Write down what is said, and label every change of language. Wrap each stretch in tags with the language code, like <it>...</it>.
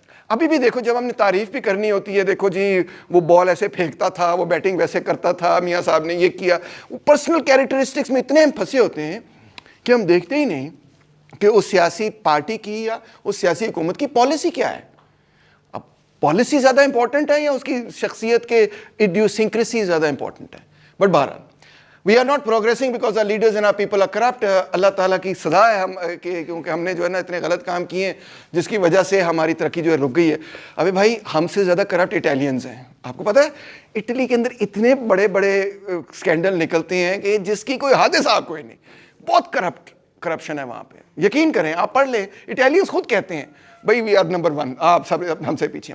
<ur>ابھی بھی دیکھو جب ہم نے تعریف بھی کرنی ہوتی ہے, دیکھو جی وہ بال ایسے پھینکتا تھا, وہ بیٹنگ ویسے کرتا تھا, میاں صاحب نے یہ کیا. وہ پرسنل کیریکٹرسٹکس میں اتنے ہم پھنسے ہوتے ہیں کہ ہم دیکھتے ہی نہیں کہ اس سیاسی پارٹی کی یا اس سیاسی حکومت کی پالیسی کیا ہے. اب پالیسی زیادہ امپورٹنٹ ہے یا اس کی شخصیت کے ایڈیوسنکریسی زیادہ امپورٹنٹ ہے.</ur> <en>But بہرحال we are not progressing because our leaders and our people are corrupt.</en> <ur>اللہ تعالیٰ کی سزا ہے ہم کیونکہ ہم نے جو ہے نا اتنے غلط کام کیے ہیں جس کی وجہ سے ہماری ترقی جو ہے رک گئی ہے. ابھی بھائی ہم سے زیادہ کرپٹ اٹیلینز ہیں. آپ کو پتہ ہے اٹلی کے اندر اتنے بڑے بڑے اسکینڈل نکلتے ہیں کہ جس کی کوئی حد صاحب کوئی نہیں. بہت کرپشن ہے وہاں پہ, یقین کریں, آپ پڑھ لیں. اٹیلینز خود کہتے ہیں بھائی</ur> <en>we are number 1,</en> <ur>آپ سب ہم سے پیچھے.</ur>